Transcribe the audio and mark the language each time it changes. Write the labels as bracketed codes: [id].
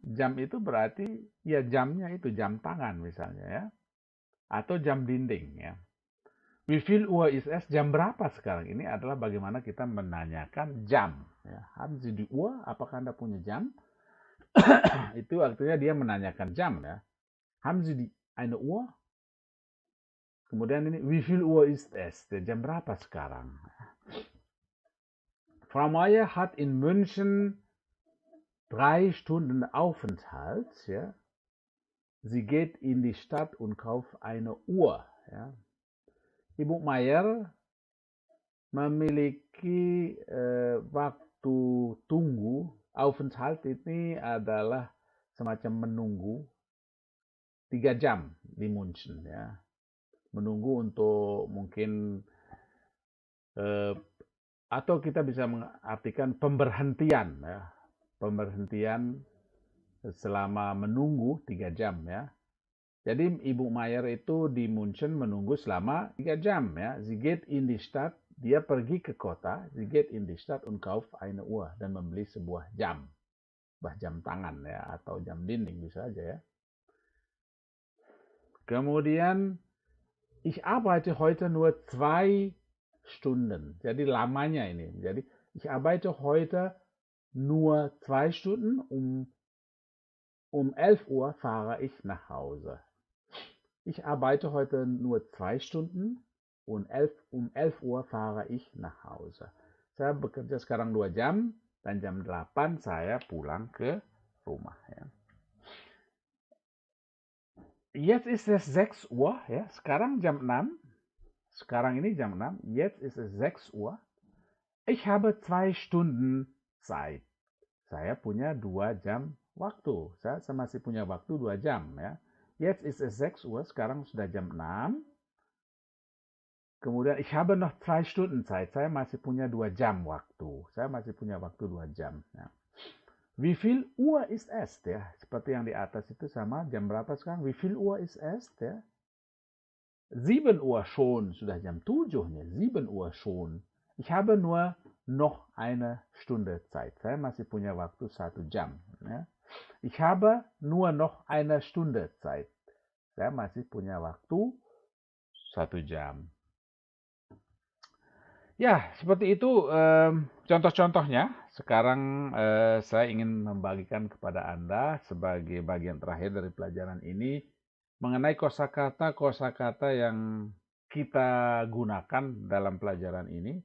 [id] Jam itu berarti ya jamnya itu jam tangan misalnya ya. Atau jam dinding ya. [de] Wie viel Uhr ist es? [id] Jam berapa sekarang? Ini adalah bagaimana kita menanyakan jam. Ya. [de] Haben Sie die Uhr? [id] Apakah Anda punya jam? Itu artinya dia menanyakan jam ya. [de] Haben Sie die eine Uhr? [id] Kemudian ini, [de] wie viel Uhr ist es? [id] Jam berapa sekarang? [de] Frau Meier hat in München 3 Stunden Aufenthalt. Ja. Sie geht in die Stadt und kauft eine Uhr. [id] Ya. Ibu Mayer memiliki waktu tunggu. Aufenthalt ini adalah semacam menunggu 3 jam di München. Ya. Menunggu untuk mungkin atau kita bisa mengartikan pemberhentian. Ya. Pemberhentian selama menunggu 3 jam. Ya. Jadi Ibu Mayer itu di München menunggu selama 3 jam ya. [de] Sie geht in die Stadt, [id] dia pergi ke kota, [de] sie geht in die Stadt und kauft eine Uhr [id] dan membeli sebuah jam. Jam tangan ya atau jam dinding bisa aja ya. Kemudian [de] ich arbeite heute nur 2 Stunden. [id] Jadi lamanya ini. Jadi [de] ich arbeite heute nur 2 Stunden, um 11 Uhr fahre ich nach Hause. Ich arbeite heute nur 2 Stunden und um 11 Uhr fahre ich nach Hause. [id] Saya bekerja sekarang 2 jam dan jam 8 saya pulang ke rumah. Ya. [de] Jetzt ist es 6 Uhr. [id] Ya. Sekarang jam 6. Sekarang ini jam 6. [de] Jetzt ist es 6 Uhr. Ich habe 2 Stunden Zeit. [id] Saya punya 2 jam waktu. Saya masih punya waktu 2 jam. Ya. [de] Jetzt ist es 6 Uhr, [id] sekarang sudah jam 6. Kemudian [de] ich habe noch 2 Stunden Zeit. [id] Saya masih punya 2 jam waktu. Saya masih punya waktu 2 jam. Ya. [de] Wie viel Uhr ist es? [id] Ya. Seperti yang di atas itu sama. Jam berapa sekarang? [de] Wie viel Uhr ist es? Ya. 7 Uhr schon. [id] Sudah jam 7-nya. [de] 7 Uhr schon. Ich habe nur noch eine Stunde Zeit. [id] Saya masih punya waktu 1 jam. Ya. [de] Ich habe nur noch eine Stunde Zeit. [id] Saya masih punya waktu 1 jam. Ya, seperti itu contoh-contohnya. Sekarang saya ingin membagikan kepada Anda sebagai bagian terakhir dari pelajaran ini mengenai kosakata yang kita gunakan dalam pelajaran ini.